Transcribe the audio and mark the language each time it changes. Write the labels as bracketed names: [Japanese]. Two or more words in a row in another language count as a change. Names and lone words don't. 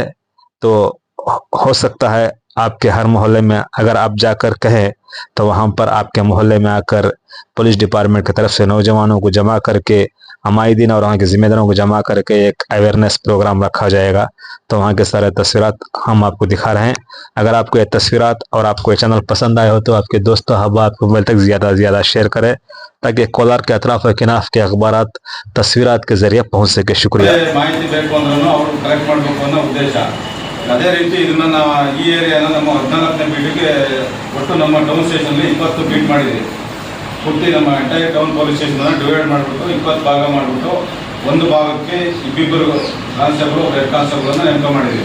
[Urdu] تو ہو سکتا ہے آپ کے ہر محلے میں اگر آپ جا کر کہیں تو وہاں پر آپ کے محلے میں آ کر [English] police department [Urdu] کی طرف سے نوجوانوں کو جمع کر کے، عمائدین اور وہاں کے ذمہ داروں کو جمع کر کے ایک [English] awareness program [Urdu] رکھا جائے گا. تو وہاں کے سارے تصویرات ہم آپ کو دکھا رہے ہیں۔ اگر آپ کو یہ تصویرات اور آپ کو یہ چینل پسند آئے ہو تو آپ کے دوستوں احباب کو موبائل تک زیادہ سے زیادہ شیئر کریں، تاکہ کولار کے اطراف اور کناف کے اخبارات تصویرات کے ذریعے پہنچ سکے. शुक्रिया। [Kannada] ಅದೇ ರೀತಿ ಇದನ್ನು ನಾವು ಈ ಏರಿಯಾನ ನಮ್ಮ 14ನೇ ಬೀಟಿಗೆ ಒಟ್ಟು ನಮ್ಮ [English] town stationalli [Kannada] 20 ಬೀಟ್ ಮಾಡಿದ್ವಿ. ಪೂರ್ತಿ ನಮ್ಮ [English] entire town police stationannu [Kannada] ಡಿವೈಡ್ ಮಾಡಿಬಿಟ್ಟು 20 ಭಾಗ ಮಾಡಿಬಿಟ್ಟು ಒಂದು ಭಾಗಕ್ಕೆ ಇಬ್ಬಿಬ್ಬರು [English] constable head constablannu [Kannada] ನೇಮಕ ಮಾಡಿದ್ವಿ.